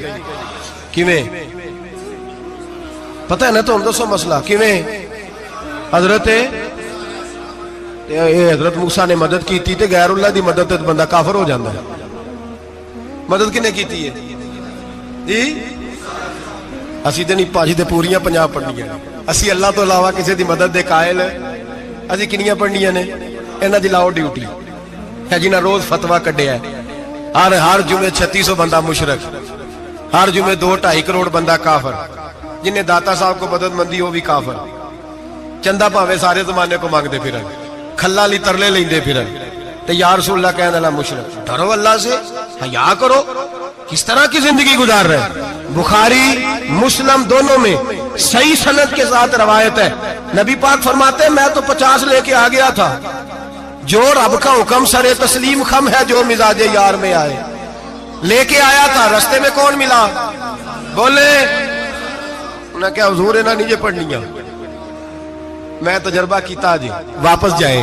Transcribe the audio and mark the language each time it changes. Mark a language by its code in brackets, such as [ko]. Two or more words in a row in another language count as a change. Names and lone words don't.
[pa] کیویں پتہ ہے نا؟ تو ہم دسو مسئلہ کیویں؟ حضرت موسیٰ نے مدد کی تھی تے غیر اللہ دی مدد تے بندہ کافر ہو جاندہ ہے۔ مدد کنے کی تھی ہے جی؟ اسی تے نہیں پاجی تے پوریاں 50 پڑھنیاں، اسی اللہ تو علاوہ کسی دی مدد دے قائل اسی کنیاں پڑھنیاں نے؟ انہاں دی لاؤ ڈیوٹی ہے جنہاں روز فتویٰ کڈیا ہے، ہر جمعے 3600 بندہ مشرک، ہر جمعے 2-2.5 کروڑ بندہ کافر، جنہیں داتا صاحب کو مدد مندی ہو بھی کافر، چندہ پاوے سارے زمانے کو مانگتے پھرن، کھلا لی ترلے لیندے پھرن، تے [ar] یا رسول اللہ [pa] کہنے اللہ مشرک۔ [ur] ڈرو اللہ سے، حیا کرو، کس طرح کی زندگی گزار رہے؟ بخاری مسلم دونوں میں صحیح سند کے ساتھ روایت ہے. نبی پاک فرماتے ہیں میں تو 50 لیکے آ گیا تھا، جو رب کا حکم سرِ تسلیم خم ہے جو مزاجِ یار میں آئے. لیکے آیا تھا، راستے میں کون ملا؟ بولے انہیں کیا حضور ہے نا نیچے پڑھنیاں، میں تجربہ کیا جی، واپس جائے.